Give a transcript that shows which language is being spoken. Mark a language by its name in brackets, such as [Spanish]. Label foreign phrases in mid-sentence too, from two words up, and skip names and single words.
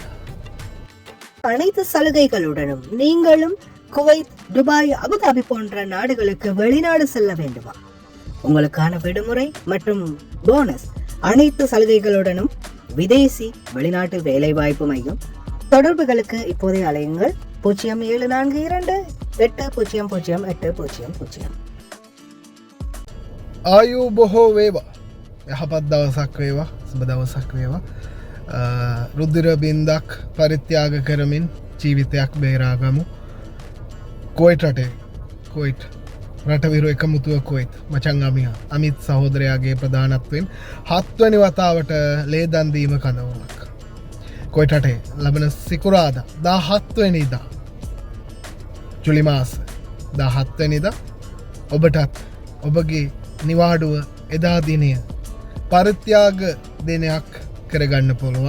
[Tamil] அனைத்து சலுகைகளுடனும் நீங்களும் குவைத், துபாய், அபுதாபி போன்ற நாடுகளுக்கு வெளிநாடு செல்ல வேண்டுமா? உங்களுக்கான விடுமுறை மற்றும் போனஸ் அனைத்து சலுகைகளுடனும் விதேசி வெளிநாட்டு வேலை வாய்ப்பு மையம். தொடர்புகளுக்கு இப்போதே அலையுங்கள் 0742-800-800. [Sinhala] ආයු බොහෝ වේවා. යහපත් දවසක් වේවා. සුබ දවසක් වේවා. රුධිර බින්දක් පරිත්‍යාග කරමින් ජීවිතයක් බේරාගමු. කුවයිට් රටේ කුවයිට් රටවිරු එකමුතුව කුවයිට් මචං අමිත් සහෝදරයාගේ ප්‍රධානත්වයෙන් 7 වෙනි වතාවට ලේ දන් දීම කඳවුරක් කුවයිට් රටේ ලබන සිකුරාදා 17 වෙනිදා ජුලි මාස 17 වෙනිදා ඔබටත් ඔබගේ නිවාඩුව එදා දිනය පරිත්‍යාග දිනයක් කරගන්න පුළුවන්.